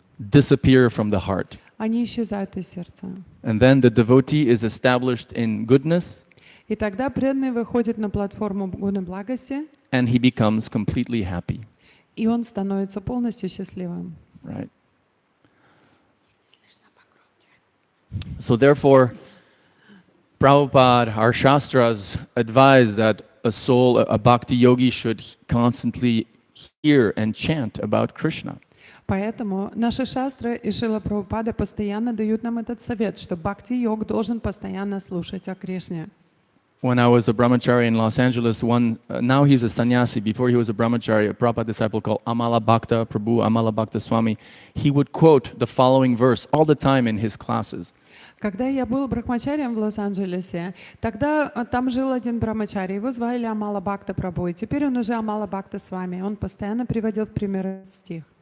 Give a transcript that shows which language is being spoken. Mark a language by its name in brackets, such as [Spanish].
[English] disappear from the heart. [Russian] они исчезают из сердца. [English] And then the devotee is established in goodness, [Russian] И тогда преданный выходит на платформу гуны благости, [English] and he becomes completely happy. [Russian] и он становится полностью счастливым. [English] Right? So therefore, Prabhupada, our Shastras advise that a soul, a bhakti yogi should constantly hear and chant about Krishna. [Russian] Поэтому наши шастры и Шрила Прабхупада постоянно дают нам этот совет, что бхакти-йог должен постоянно слушать о Кришне. [English] When I was a brahmachari in Los Angeles, now he's a sannyasi. Before he was a brahmachari, a Prabhupada disciple called Amala Bhakta Prabhu, Amala Bhakta Swami, he would quote the following verse all the time in his classes. [Russian] Когда я был брахмачарием в Лос-Анджелесе, тогда там жил один брахмачари, его звали Амала Бхакта Прабhu, и теперь он уже Амала Бхакта Свами. Он постоянно приводил в пример этот стих.